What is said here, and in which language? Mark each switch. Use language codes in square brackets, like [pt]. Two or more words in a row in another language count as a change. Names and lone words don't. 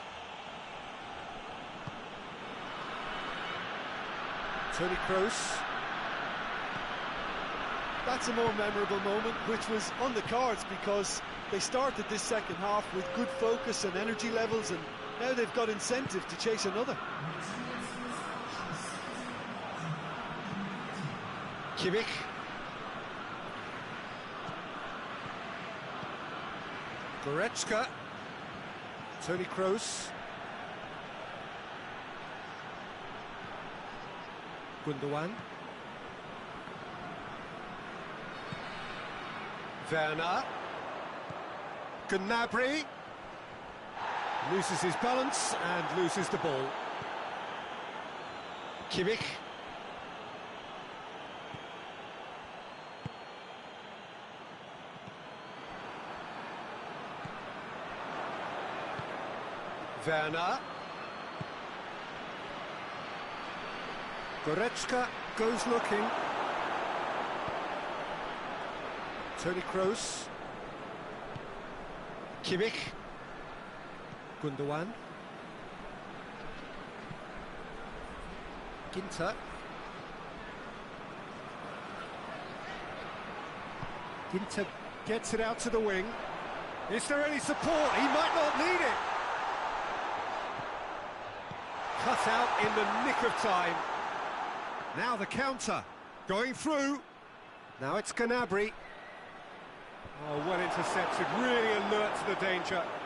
[en] Toni Kroos. That's a more memorable moment, which was on the cards because they started this second half with good focus and energy levels, and now they've got incentive to chase another. Kimmich. Goretzka. Toni Kroos. Gundogan. Werner. Gnabry. Loses his balance and loses the ball. Kimmich. Werner. Goretzka goes looking. Toni Kroos. Kimmich. Gundogan. Ginter. Ginter gets it out to the wing. Is there any support? He might not need it. Cut out in the nick of time. Now the counter, going through. Now it's Gnabry. Oh, well intercepted, really alert to the danger.